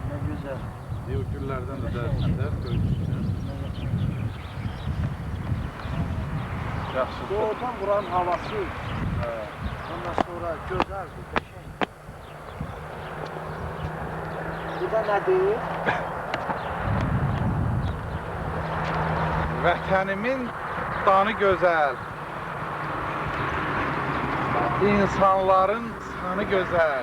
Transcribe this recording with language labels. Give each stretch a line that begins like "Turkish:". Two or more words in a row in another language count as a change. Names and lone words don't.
Turkish: güzel. O güllerden de ders görmüşsün.
Azerbaijani: Yaxşı.
Turkish: Doğudan buranın havası. Ondan sonra güzeldi,
Azerbaijani: qəşəng. Burada nədir? Vətənimin danı gözəl. İnsanların sanı gözəl.